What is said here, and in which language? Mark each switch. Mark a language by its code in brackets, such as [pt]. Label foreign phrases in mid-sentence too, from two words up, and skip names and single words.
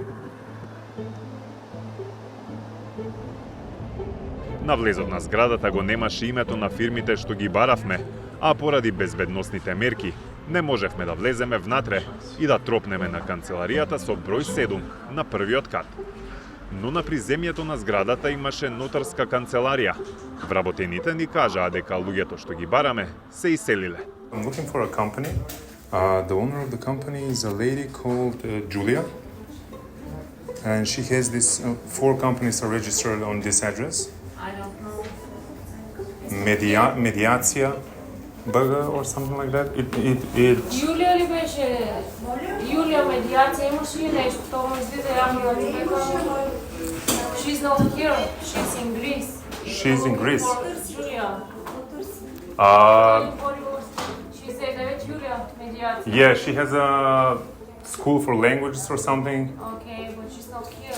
[mk] На влезот на зградата го немаше името на фирмите што ги баравме, а поради безбедносните мерки не можевме да влеземе внатре и да тропнеме на канцеларијата со број 7 на првиот кат. Но на приземјето на зградата имаше нотарска канцеларија. Вработените ни кажаа дека луѓето што ги бараме се иселиле. [en] I'm looking for a company. The owner of the company is a lady called Julia. And she has this, 4 companies are registered on this address. I don't know. Mediacija Burger or something like that. [mk] Јулија ли беше? Јулија медиација имаше ли нешто? Тоа му изгледа јавно на човека. [en] She's not here. She's in Greece. She's in Greece. Јулија. She said that [mk] Јулија медиација. [en] Yeah, she has a school for languages or something. Okay, but she's not here.